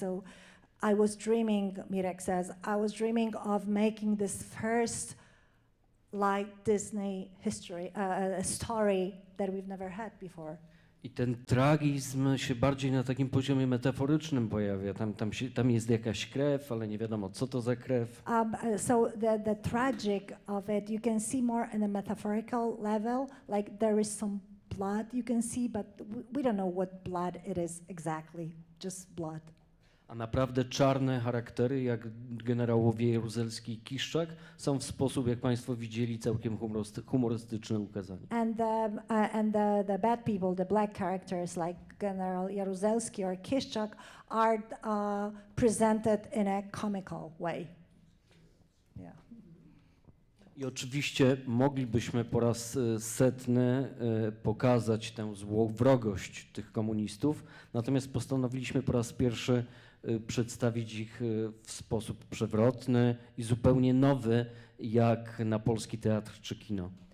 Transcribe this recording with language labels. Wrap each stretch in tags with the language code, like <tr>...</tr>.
<en>So I was dreaming, Mirek says, I was dreaming of making this first like Disney history, a story that we've never had before.</en> <pl>I ten tragizm się bardziej na takim poziomie metaforycznym pojawia. Tam jest jakaś krew, ale nie wiadomo, co to za krew.</pl> <en>So the tragic of it, you can see more in a metaphorical level, like there is some blood you can see, but we don't know what blood it is exactly, just blood.</en> <pl>A naprawdę czarne charaktery, jak generałowie Jaruzelski i Kiszczak, są w sposób, jak Państwo widzieli, całkiem humorystyczne ukazanie.</pl> <en>And the bad people, the black characters like General Jaruzelski or Kiszczak are presented in a comical way. Yeah.</en> <pl>I oczywiście moglibyśmy po raz setny pokazać tę złowrogość tych komunistów, natomiast postanowiliśmy po raz pierwszy przedstawić ich w sposób przewrotny i zupełnie nowy, jak na polski teatr czy kino.</pl>